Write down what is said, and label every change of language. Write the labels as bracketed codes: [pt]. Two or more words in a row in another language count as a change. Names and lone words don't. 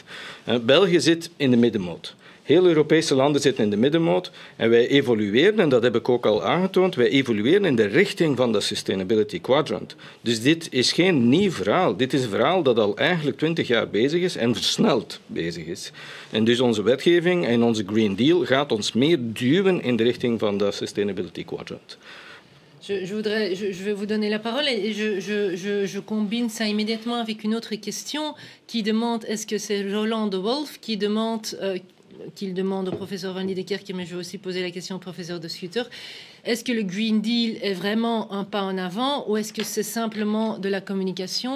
[nl] België zit in de middenmoot. Heel Europese landen zitten in de middenmoot en wij evolueren, en dat heb ik ook al aangetoond, wij evolueren in de richting van de [en] Sustainability Quadrant. [nl] Dus dit is geen nieuw verhaal. Dit is een verhaal dat al eigenlijk 20 jaar bezig is en versneld bezig is. En dus onze wetgeving en onze Green Deal gaat ons meer duwen in de richting van de [en] Sustainability Quadrant. [fr] Je vais vous donner la parole et je combine ça immédiatement avec une autre question qui demande, est-ce que c'est Roland de Wolf qui demande au professeur Van Liedekerke, mais je vais aussi poser la question au professeur de Schutter. Est-ce que le Green Deal est vraiment un pas en avant ou est-ce que c'est simplement de la communication?